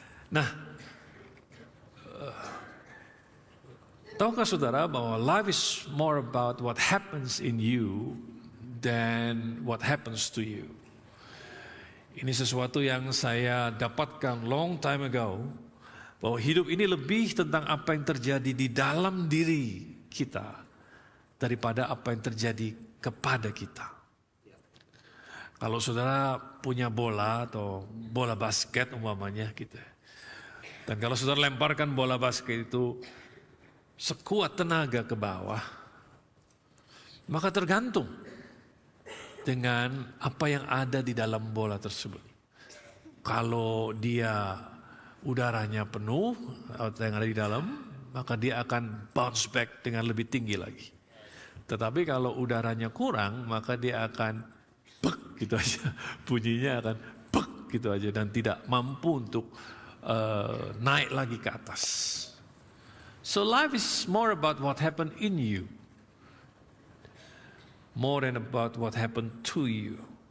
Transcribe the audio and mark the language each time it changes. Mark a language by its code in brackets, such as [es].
[en] Nah, tahukah saudara bahwa life is more about what happens in you than what happens to you. [id] Ini sesuatu yang saya dapatkan long time ago, bahwa hidup ini lebih tentang apa yang terjadi di dalam diri kita daripada apa yang terjadi kepada kita. Kalau saudara punya bola atau bola basket umpamanya gitu. Dan kalau saudara lemparkan bola basket itu sekuat tenaga ke bawah, maka tergantung dengan apa yang ada di dalam bola tersebut. Kalau dia udaranya penuh atau yang ada di dalam, maka dia akan bounce back dengan lebih tinggi lagi. Tetapi kalau udaranya kurang, maka dia akan bek gitu aja, bunyinya akan bek gitu aja dan tidak mampu untuk naik lagi ke atas. [en] So life is more about what happened in you, more than about what happened to you.